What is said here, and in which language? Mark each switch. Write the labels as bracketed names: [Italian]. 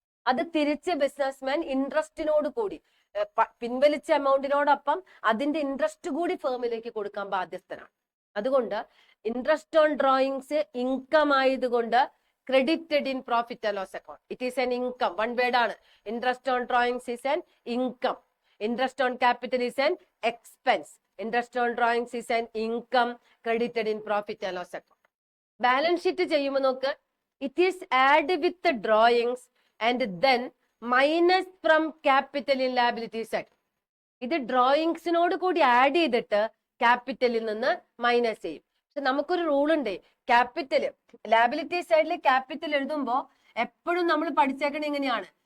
[Malayalam] അത് തിരിച്ച് ബിസിനസ്മാൻ ഇൻട്രസ്റ്റിനോട് കൂടി പിൻവലിച്ച എമൗണ്ടിനോടൊപ്പം അതിന്റെ ഇൻട്രസ്റ്റ് കൂടി ഫേമിലേക്ക് കൊടുക്കാൻ ബാധ്യസ്ഥനാണ്. അതുകൊണ്ട് ഇൻട്രസ്റ്റ് ഓൺ ഡ്രോയിങ്സ് ഇൻകം ആയതുകൊണ്ട് [English] credited in profit and loss account. It is an income. One word ആണ്. Interest on drawings is an income. Interest on capital is an expense. Interest on drawings is an income credited in profit and loss account. Balance sheet [Malayalam] ചെയ്യുമ്പോൾ നോക്ക്, [English] it is add with the drawings and then minus from capital in liability side. [Malayalam] ഇത് ഡ്രോയിങ്സിനോട് കൂടി add ചെയ്തിട്ട് ക്യാപിറ്റലിൽ നിന്ന് minus ചെയ്യും. നമുക്കൊരു rule ഉണ്ട്, capital liability സൈഡിൽ ക്യാപിറ്റൽ എഴുതുമ്പോ എപ്പോഴും നമ്മൾ പഠിച്ചേക്കണ എങ്ങനെയാണ്?